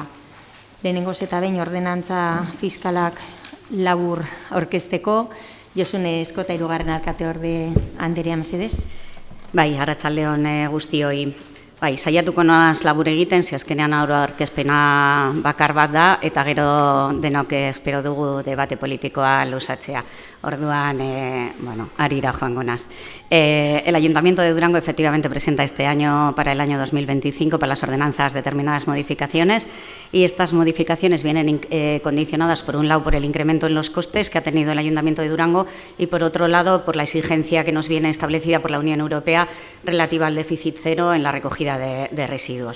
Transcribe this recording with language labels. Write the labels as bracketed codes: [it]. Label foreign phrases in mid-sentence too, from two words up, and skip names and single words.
[eu] Lehenengoz eta behin ordenantza fiskalak labur aurkezteko, Josune Eskota hirugarren alkateorde anderea mesedez. Bai, arratsaldeon guztioi. Bai, saiatuko naiz labur egiten, ze azkenean aurkezpena bakar bat da, eta gero denok espero dugu debate politikoa luzatzea. Orduan, harira joango naiz. [es] El Ayuntamiento de Durango efectivamente presenta este año, para el año 2025, para las ordenanzas determinadas modificaciones, y estas modificaciones vienen condicionadas, por un lado, por el incremento en los costes que ha tenido el Ayuntamiento de Durango y, por otro lado, por la exigencia que nos viene establecida por la Unión Europea relativa al déficit cero en la recogida de residuos.